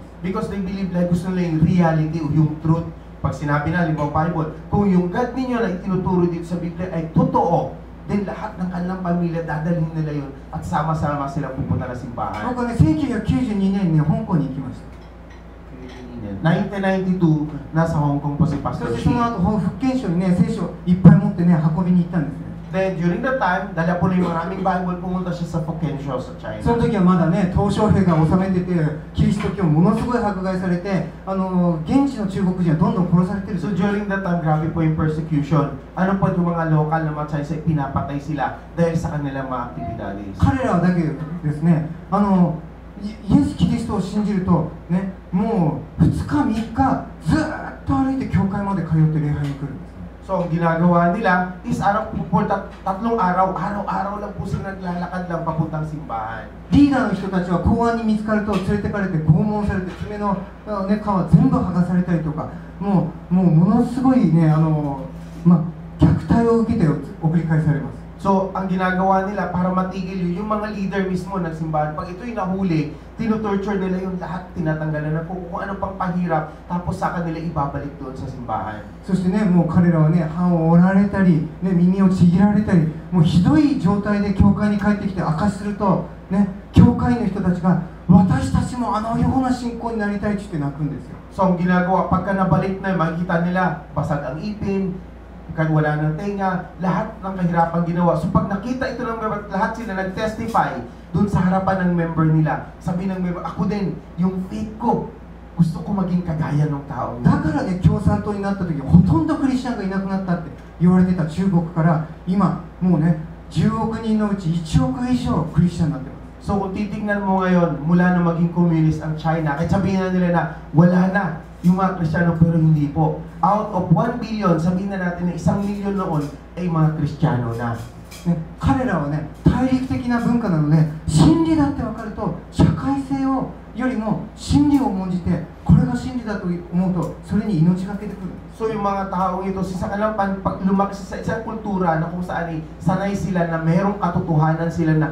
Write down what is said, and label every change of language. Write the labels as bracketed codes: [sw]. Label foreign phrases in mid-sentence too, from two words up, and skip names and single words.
[en] Because they believe like [tl] gusto nila yung reality o yung truth. Pag sinabi na, limang Bible, kung yung God ninyo na itinuturo dito sa Biblia ay totoo, then lahat ng kanilang pamilya dadalhin nila yun at sama-sama sila pupunta na simbahan. [ja] 僕はね1992年にね香港に行きました [tl] 1992, nasa Hong Kong po si [ja] そ [tl] Pastor [ja] してそ [tl] Shi. [ja] の後福建省にね聖書いっぱい持ってね運びに行ったんですね [en] Then during that time, [tl] dala po na yung maraming Bible, pumunta siya sa Hokkien Show sa [ja] その [tl] China. [ja] 時はまだね鄧小平が治めててキリスト教ものすごい迫害されて現地の中国人はどんどん殺されてる [en] So during that time, [tl] grabe po yung persecution. Ano po yung mga local na mga Chinese ay pinapatay sila dahil sa kanilang mga aktibidades. [ja] 彼らはだけですねイエス・キリストを信じるとねもう2日3日ずーっと歩いて教会まで通って礼拝に来るんです [tl] So ang ginagawa nila is tatlong araw, araw-araw lang po sila naglalakad lang papuntang simbahan. [ja] リーダーの人たちは公安に見つかると連れてかれて拷問されて爪の、ね、皮全部剥がされたりとかもうものすごいね虐待を受けて送り返されます [tl] So, ang ginagawa nila para matigil yun, yung mga leader mismo ng simbahan, pag ito'y nahuli, tinutorture nila yung lahat, tinatanggalan na kung ano pang pahirap, tapos sa kanila ibabalik doon sa simbahan. [ja] そしてねもう彼らはね歯を折られたり、ね、耳をちぎられたりもうひどい状態で教会に帰ってきて証しすると、ね、教会の人たちが私たちもあのような信仰になりたいって言って泣くんですよ [tl] So, ang ginagawa, pagka nabalik na, makikita nila, basag ang ipin, kan wala ng tenga, lahat ng kahirapan ginawa. So pag nakita ito ng member, lahat sila nag-testify dun sa harapan ng member nila. Sabi ng member, ako din, yung faith ko, gusto ko maging kagaya ng tao. [ja] だからね共産党になった時ほとんどクリスチャンがいなくなったって言われてた中国から今もうね10億人のうち1億以上クリスチャンになってます [tl] So kung titignan mo ngayon, mula na maging communist ang China, kahit sabihin na nila na wala na yung mga Kristiyano, pero hindi po. [en] Out of [tl] 1 billion, sabihin na natin na 1 milyon noon ay mga Kristiyano na. [ja] ね、彼らはね大陸的な文化なので真理だって分かると社会性をよりも真理を重んじてこれが真理だと思うとそれに命がけてくる [tl] So yung mga taong ito, sa kanilang pag lumaki sa isang kultura na kung saan ay sanay sila na mayroong katotohanan sila nakita.